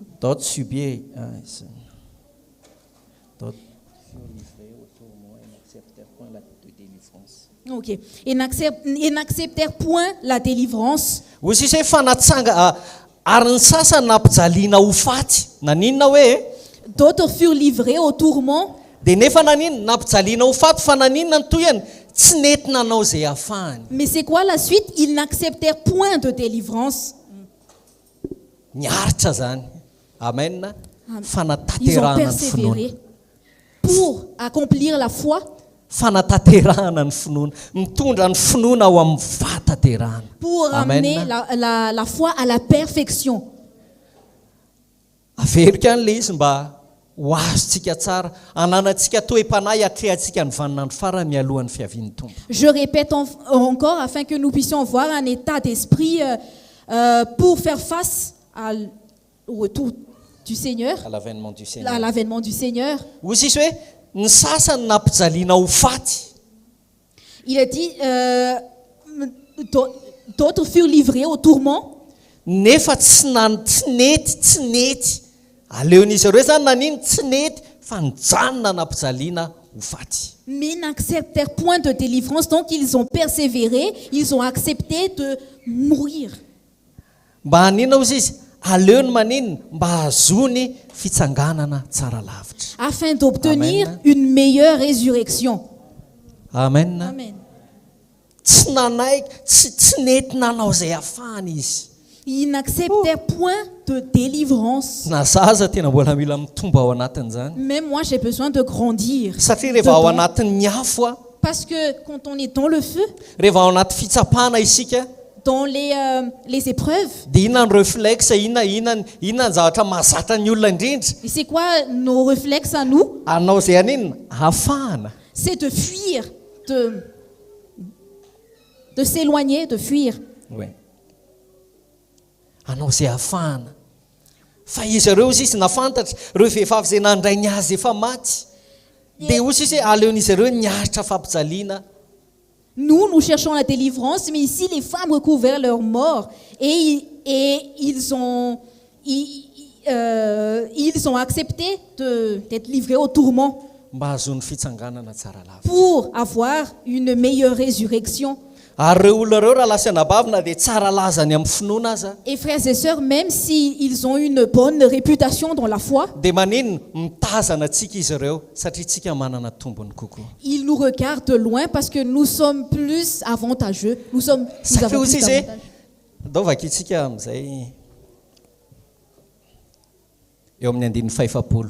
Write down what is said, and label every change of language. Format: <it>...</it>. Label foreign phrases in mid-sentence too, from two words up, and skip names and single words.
<fr>D'autres subirent d'autres furent livrés au tourment et n'acceptèrent point la délivrance. Ok. Et n'acceptèrent point la délivrance.</fr> <mg>Ozy izy hoe fanatsanga ary ny sasany nampijaliana ho faty. Naninona hoe?</mg> <fr>D'autres furent livrés au tourment.</fr> <mg>Dia nefa naninona nampijaliana ho faty fa naninona ny toyany tsy nety nanao izay ahafahany.</mg> <fr>Mais c'est quoi la suite? Ils n'acceptèrent point de délivrance.</fr> <mg>Niaritra zany. Amen.</mg> <fr>Ils ont</fr> <mg>Fanataterahana ny finoana.</mg> <fr>persévéré pour accomplir la foi,</fr> <mg>Fanataterahana ny finoana. Mitondra ny finoana ao amin'ny fataterahana.</mg> <fr>pour amener la foi à la perfection.</fr> <mg>Averika an'ilay izy mba ho azontsika tsara ananantsika toe-panahy atrehantsika ny vaninandro farany mialohan'ny fiavian'ny tompo.</mg> <fr>Je répète encore afin que nous puissions voir un état d'esprit pour faire face au retour du Seigneur, À l'avènement du Seigneur. à l'avènement du Seigneur.</fr> <mg>Ozy izy hoe ny sasany nampijaliana ho faty.</mg> <fr>Il a dit, d'autres furent livrés au tourment,</fr> <mg>Nefa tsy nety. Aleon'izy ireo zany nanino tsy nety fa nijanona nampijaliana ho faty.</mg> <fr>mais n'acceptèrent point de délivrance. Donc ils ont persévéré, ils ont accepté de mourir.</fr> <mg>Mba hanina ozy izy aleony maninona mba hazony fitsanganana tsara lavitra.</mg> <fr>Afin d'obtenir Amen. une meilleure résurrection. Amen. Amen.</fr> <mg>Tsy nanaiky tsy nety nanao izay ahafahany izy.</mg> <fr>Ils n'acceptèrent point de délivrance.</fr> <mg>Na zaza tena mbola mila mitomba ao anatin'izany.</mg> <fr>Même moi, j'ai besoin de grandir.</fr> <mg>Satria rehefa ao</mg> <fr>Dedans.</fr> <mg>anatin'ny afo a,</mg> <fr>Parce que quand on est dans le feu,</fr> <mg>rehefa ao anaty fitsapana isika,</mg> <fr>dans les épreuves,</fr> <mg>dia inona ny réflexe, inona ny zavatra mahazatra ny olona indrindra.</mg> <fr>et c'est quoi nos réflexes à nous?</fr> <mg>Anao izay aninona ahafahana.</mg> <fr>C'est de fuir, de s'éloigner, de fuir. Ouais.</fr> <mg>Anao izay ahafahana. Fa izy ireo izy nafantatra ireo vehivavy izay nandray ny azy efa maty. Dia ozy izy aleon'izy ireo niaritra fampijaliana.</mg> <fr>Nous cherchons la délivrance, mais ici, les femmes recouvrèrent leur mort et ils ont ils ont accepté d'être livrés au tourment</fr> <mg>mba hazon'ny fitsanganana tsara lava</mg> <fr>pour avoir une meilleure résurrection.</fr> <mg>ary reo olona reo raha lasa nabavina dia tsara lazany amin'ny finoana aza</mg> <fr>Et frères et sœurs, même s'ils ont une bonne réputation dans la foi,</fr> <mg>dia maninona mitazana antsika izy ireo satria tsika manana tombony kokoa</mg> <fr>ils nous regardent de loin parce que nous sommes plus avantageux. Nous avons</fr> <mg>satria</mg> <fr>plus</fr> <mg>ozy izy hoe</mg> <fr>d'avantages.</fr> <mg>daovaka itsika amin'izay eo amin'ny andininy fahefapolo</mg>